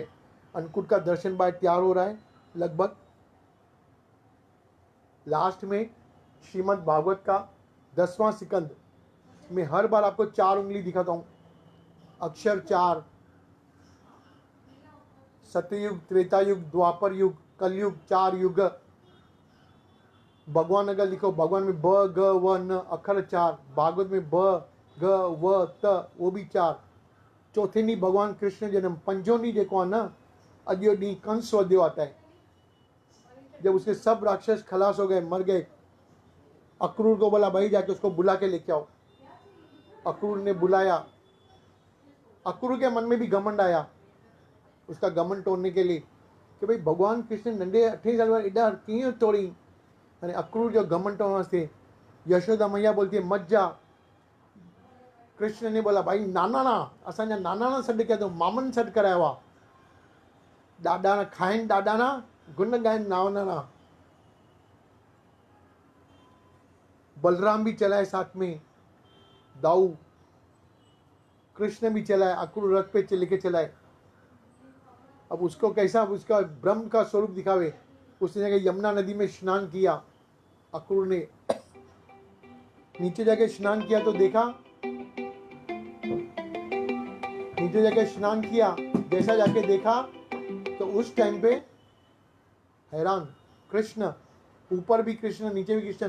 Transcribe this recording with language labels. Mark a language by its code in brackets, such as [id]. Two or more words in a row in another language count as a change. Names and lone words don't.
[hi] अन्नकूट का दर्शन भाई तैयार हो रहा है लगभग। लास्ट में श्रीमद् भागवत का 10वां सिकंद में हर बार आपको 4 उंगली दिखाता हूं, अक्षर 4, सतयुग, त्रेता युग, द्वापर युग, कलयुग, 4 युग। भगवान अगर लिखो, भगवान में ब ग व न अखर 4, भागवत में ब ग व त वो भी 4। [sd] चौथे ॾींहुं भगवान कृष्ण जन्म, पंजों ॾींहुं जेको आहे न, अॼु जो ॾींहुं कंस वधियो आता है। [hi] जब उसके सब राक्षस खलास हो गए, मर गए, अक्रूर को बोला भाई जाके उसको बुला के लेके आओ। अक्रूर ने बुलाया। अक्रूर के मन में भी घमंड आया, उसका घमंड तोड़ने के लिए कि भाई भगवान कृष्ण नंढे 8 साल में [sd] एॾा कीअं तोड़ी। अने अक्रूर जो घमंड तोड़ण वास्ते [hi] यशोदा मैया बोलती है मत जा। कृष्ण ने बोला भाई [sd] नानाणा, असांजा नानाणा सॾु कया अथऊं, मामनि सॾु करायो आहे। ॾाॾाणा खाइनि, ॾाॾाणा गुन ॻाइनि नानाणा। [hi] बलराम भी चला है साथ में, दाऊ कृष्ण भी चला है, अक्रूर रथ पे लेके चला है। अब उसको कैसा उसका ब्रह्म का स्वरूप दिखावे, उसने जाके यमुना नदी में स्नान किया। अक्रूर ने नीचे जाके स्नान किया तो देखा, नीचे जाके स्नान किया, जैसा जाके देखा तो उस टाइम पे हैरान, कृष्ण ऊपर भी कृष्ण नीचे भी कृष्ण।